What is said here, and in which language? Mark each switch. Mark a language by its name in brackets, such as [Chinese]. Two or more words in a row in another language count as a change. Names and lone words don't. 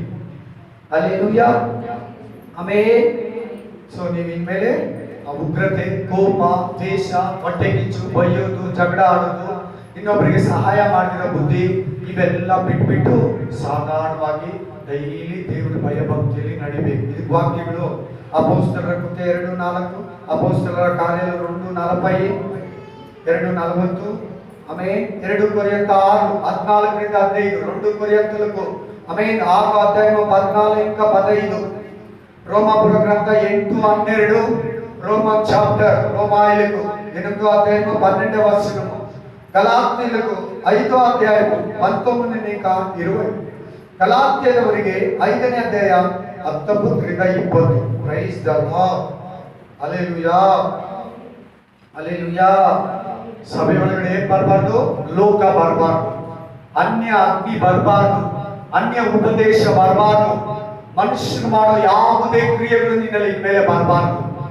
[Kannada] ಹಲ್ಲೆಲೂಯಾ, ಆಮೇಲೆ ಸೊ ನೀವು ಇನ್ಮೇಲೆ ಆ ಉಗ್ರತೆ, ಕೋಪ, ದ್ವೇಷ, ಹೊಟ್ಟೆ ಕಿಚ್ಚು, ಬೈಯೋದು, ಜಗಳ ಆಡೋದು, ಇನ್ನೊಬ್ಬರಿಗೆ ಸಹಾಯ ಮಾಡಿರೋ ಬುದ್ಧಿ, ಇವೆಲ್ಲ ಬಿಟ್ಬಿಟ್ಟು ಸಾಧಾರಣವಾಗಿ ಡೈಲಿ ದೇವರ ಭಯ ಭಕ್ತಿಯಲ್ಲಿ ನಡಿಬೇಕು. ಇದಕ್ಕೆ ವಾಕ್ಯಗಳು ಅಪೊಸ್ತಲರ ಕೃತ್ಯ 2:4, ಅಪೊಸ್ತಲರ ಕಾರ್ಯ 2:40, 2:40, [Telugu] ಆಮೇಲೆ 2 ಕೊರಿಂಥ 6:14-15, 2 ಕೊರಿಂಥలకు ಆಮೇಲೆ 6 అధ్యాయం 14-15, రోమాపుర గ్రంథ 8:12, రోమన్ చాప్టర్ రోమాయిలకు 8 అధ్యాయం 12వ వచనము, గలాత్యలకు 5 అధ్యాయం 19-20, [Kannada] ಗಲಾತ್ಯದವರಿಗೆ 5ನೇ ಅಧ್ಯಾಯ 19-20. [English] Praise the Lord, [Kannada] ಹಲ್ಲೆಲೂಯಾ, ಹಲ್ಲೆಲೂಯಾ. ಸಭೆ ಒಳಗಡೆ ಏನ್ ಬರಬಾರ್ದು? ಲೋಕ ಬರಬಾರ್ದು, ಅನ್ಯ ಅಗ್ನಿ ಬರಬಾರ್ದು, ಅನ್ಯ ಉಪದೇಶ ಬರಬಾರ್ದು, ಮನುಷ್ಯನು ಮಾಡೋ ಯಾವುದೇ ಕ್ರಿಯೆಗಳು ನಿನ್ನಲ್ಲಿ ಮೇಲೆ ಬರಬಾರ್ದು.